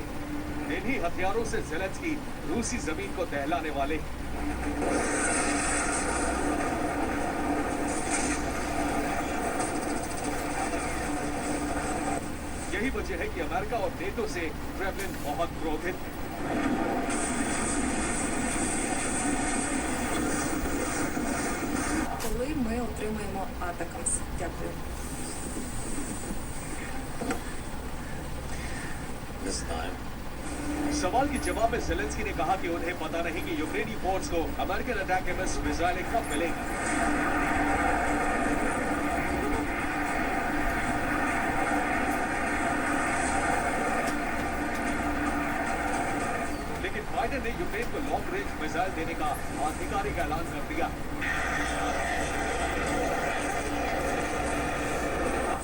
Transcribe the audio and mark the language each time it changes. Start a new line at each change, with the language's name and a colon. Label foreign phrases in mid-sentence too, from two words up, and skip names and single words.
Hindi: इन्हीं हथियारों से ज़ेलेंस्की रूसी जमीन को दहलाने वाले। यही वजह है कि अमेरिका और नेटो से क्रेमलिन बहुत क्रोधित है।
Ukrainian: Коли ми отримаємо атакамс? Дякую. Не знаю.
Hindi: सवाल के जवाब में ज़ेलेंस्की ने कहा कि उन्हें पता नहीं कि यूक्रेनी फोर्स को अमेरिकन अटैक एमएस मिसाइलें कब मिलेंगी। बाइडेन ने यूक्रेन को
English: long range missile
Hindi: देने का आधिकारिक ऐलान कर दिया।